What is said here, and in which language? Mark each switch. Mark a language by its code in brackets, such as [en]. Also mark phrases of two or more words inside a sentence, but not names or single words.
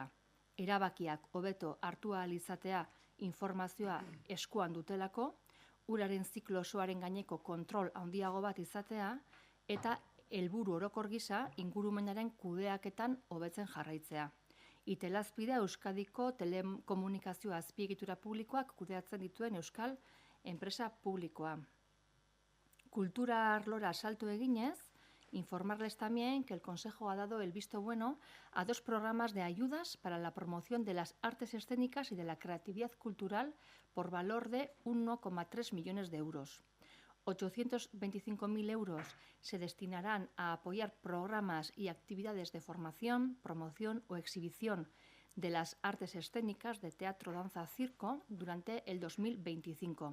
[eu] Erabakiak hobeto hartu ahal izatea informazioa eskuan dutelako, uraren ziklo osoaren gaineko kontrol handiago bat izatea eta helburu orokor gisa ingurumenaren kudeaketan hobetzen jarraitzea. Itelazpi da Euskadiko telekomunikazio azpiegitura publikoak kudeatzen dituen euskal enpresa publikoa. Kultura arlora salto eginez, [es] informarles también que el Consejo ha dado el visto bueno a 2 programas de ayudas para la promoción de las artes escénicas y de la creatividad cultural por valor de 1,3 millones de euros. 825.000 euros se destinarán a apoyar programas y actividades de formación, promoción o exhibición de las artes escénicas de teatro, danza, circo durante el 2025.